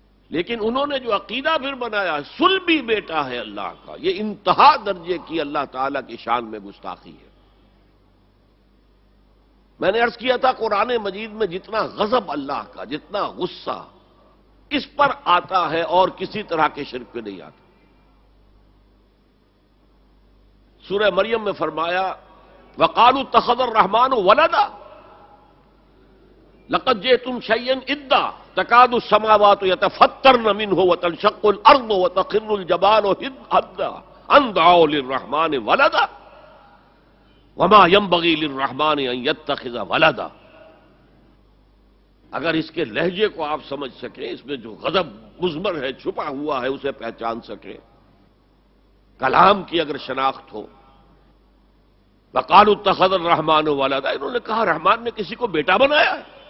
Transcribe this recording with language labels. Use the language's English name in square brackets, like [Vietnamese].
[Urdu] لیکن انہوں نے جو عقیدہ پھر بنایا صلبی بیٹا ہے اللہ کا، یہ انتہا درجے کی اللہ تعالیٰ کی شان میں گستاخی ہے. میں نے عرض کیا تھا قرآن مجید میں جتنا غضب اللہ کا، جتنا غصہ اس پر آتا ہے اور کسی طرح کے شرک پہ نہیں آتا. [Arabic] سورہ مریم میں فرمایا وقالوا اتخذ الرحمن ولدا لقد جئتم شيئا ادا تكاد السماوات يتفطرن منه وتنشق الارض وتخر الجبال هدا ان دعوا للرحمن ولدا وما ينبغي للرحمن ان يتخذ ولدا. [Urdu] اگر اس کے لہجے کو آپ سمجھ سکیں، اس میں جو غضب مزمر ہے چھپا ہوا ہے اسے پہچان سکیں، کلام کی اگر شناخت ہو. [Arabic] وقالوا اتخذ الرحمن ولدا، [Urdu] انہوں نے کہا رحمان نے کسی کو بیٹا بنایا ہے.